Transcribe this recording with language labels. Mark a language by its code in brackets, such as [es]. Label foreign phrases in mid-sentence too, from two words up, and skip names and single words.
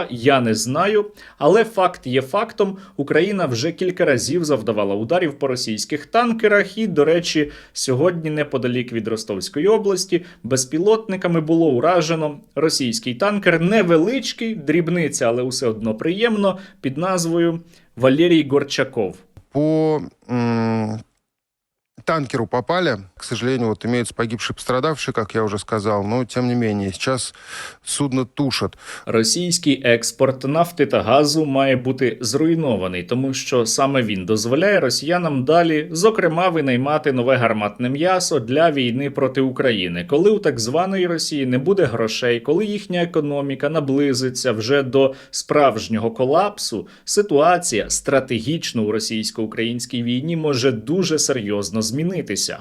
[uk] Я не знаю, але факт є фактом. Україна вже кілька разів завдавала ударів по російських танкерах і, до речі, сьогодні неподалік від Ростовської області безпілотниками було уражено російський танкер, невеличкий, дрібниця, але все одно приємно, під назвою Валерій Горчаков. [ru] По танкеру попали. К сожалению, вот имеются погибшие, пострадавшие, как я уже сказал, но тем не менее, сейчас судно тушат. [uk] Російський експорт нафти та газу має бути зруйнований, тому що саме він дозволяє росіянам далі, зокрема, винаймати нове гарматне м'ясо для війни проти України. Коли у так званої Росії не буде грошей, коли їхня економіка наблизиться вже до справжнього колапсу, ситуація стратегічно у російсько-українській війні може дуже серйозно змінитися.